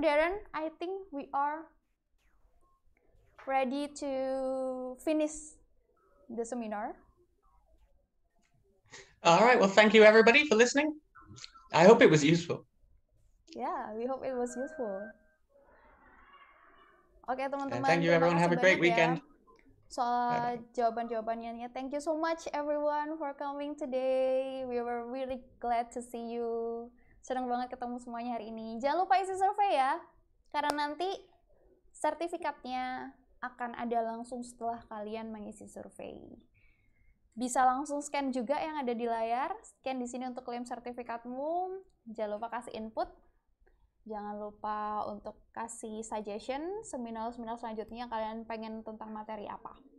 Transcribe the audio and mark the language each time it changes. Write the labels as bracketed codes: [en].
[en] Darren, I think we are ready to finish the seminar. All right, well, thank you everybody for listening. I hope it was useful. Yeah, we hope it was useful. [id] Oke teman-teman, [en] thank you everyone, have a great weekend. [id] Soal jawaban-jawabannya. [en] Thank you so much everyone for coming today. We were really glad to see you. [id] Senang banget ketemu semuanya hari ini. Jangan lupa isi survei ya, karena nanti sertifikatnya akan ada langsung setelah kalian mengisi survei. Bisa langsung scan juga yang ada di layar. Scan di sini untuk klaim sertifikatmu. Jangan lupa kasih input. Jangan lupa untuk kasih suggestion seminar-seminar selanjutnya kalian pengen tentang materi apa.